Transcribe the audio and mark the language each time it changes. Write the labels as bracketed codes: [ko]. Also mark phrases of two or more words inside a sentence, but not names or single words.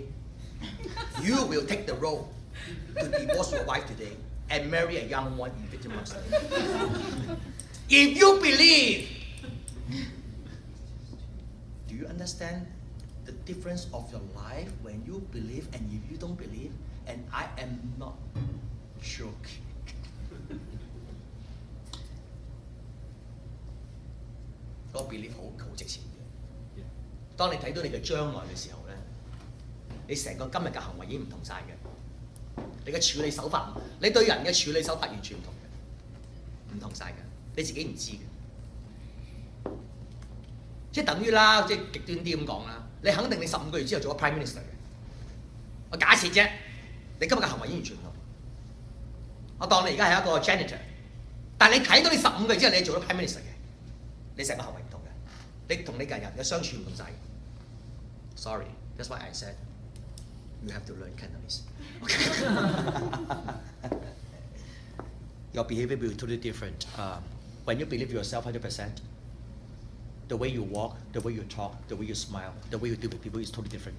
[en] You will take the road to divorce your wife today and marry a young one in 15 months. If you believe, do you understand the difference of your life when you believe and if you don't believe? And I am not joking. [yue] 嗰個 belief 好值錢嘅。當你睇到你嘅將來嘅時候咧，你成個今日嘅行為已經唔同晒嘅。你嘅處理手法，你對人嘅處理手法完全唔同嘅，唔同晒嘅，你自己唔知嘅。即係等於啦，即係極端啲咁講啦，你肯定你15個月之後做咗 [en] Prime Minister [yue] 嘅。我假設啫，你今日嘅行為已經完全唔同。我當你而家係一個 janitor， 但係你睇到你15個月之後你做咗 [en] Prime Minister [yue] 嘅。你成個行為唔同嘅，你同你嘅人嘅相處唔同晒。 [en] Sorry, that's why I said you have to learn Cantonese. Okay. Your behavior will be totally different. When you believe yourself 100%, the way you walk, the way you talk, the way you smile, the way you deal with people is totally different.